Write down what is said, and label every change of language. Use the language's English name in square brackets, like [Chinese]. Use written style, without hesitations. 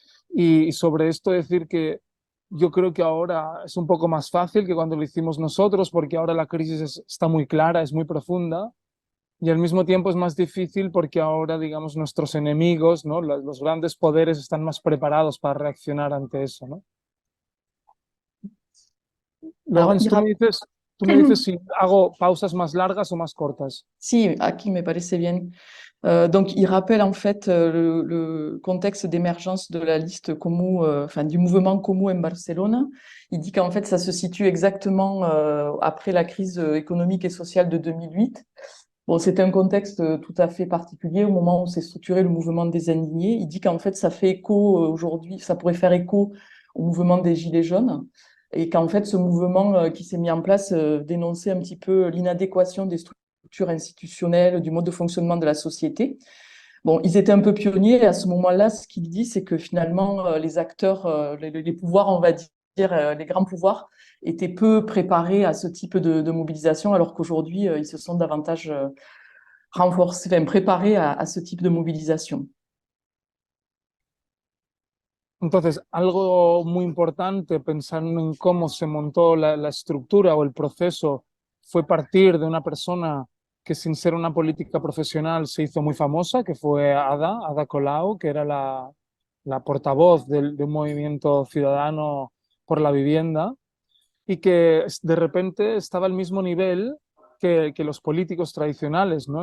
[Spanish] Y sobre esto decir que yo creo que ahora es un poco más fácil que cuando lo hicimos nosotros, porque ahora la crisis está muy clara, es muy profunda, y al mismo tiempo es más difícil porque ahora, digamos, nuestros enemigos, ¿no? Los grandes poderes están más preparados para reaccionar ante eso, ¿no? [French] Alors, [Spanish] Laurence, tú me dices si hago pausas más largas o más cortas. Si, aquí me parece bien. [French] Donc, il rappelle en fait le contexte d'émergence de la liste Comú, enfin du mouvement Comú en Barcelone. Il dit qu'en fait, ça se situe exactement après la crise économique et sociale de 2008. Bon, c'était un contexte tout à fait particulier au moment où s'est structuré le mouvement des indignés. Il dit qu'en fait, ça fait écho aujourd'hui, ça pourrait faire écho au mouvement des Gilets jaunes et qu'en fait, ce mouvement qui s'est mis en place dénonçait un petit peu l'inadéquation des structures institutionnelles, du mode de fonctionnement de la société. Bon, ils étaient un peu pionniers et à ce moment-là, ce qu'il dit, c'est que finalement, les acteurs, les pouvoirs, on va dire, les grands pouvoirs, étaient peu préparés à ce type de mobilisation, alors qu'aujourd'hui, ils se sont davantage renforcés, enfin, préparés à ce type de mobilisation. [Spanish] Entonces, algo muy importante pensando en cómo se montó la estructura o el proceso fue partir de una persona que sin ser una política profesional se hizo muy famosa, que fue Ada Colau, que era la portavoz de un movimiento ciudadano por la vivienda y que de repente estaba al mismo nivel que los políticos tradicionales, ¿no?